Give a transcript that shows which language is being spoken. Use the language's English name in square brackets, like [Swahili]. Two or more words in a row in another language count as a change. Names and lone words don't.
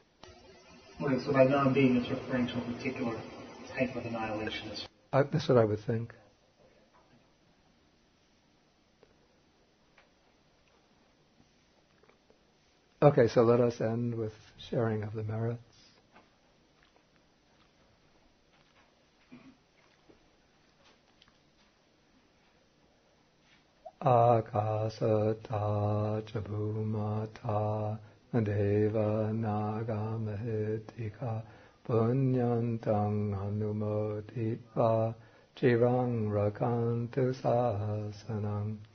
[English] Okay, so by non-being, it's referring to a particular type of annihilationism. That's what I would think. Okay, so let us end with sharing of the merits. [Pali] Akasata chabhumata deva naga mahitika punyantang anumoditva chirang rakantu sasanam.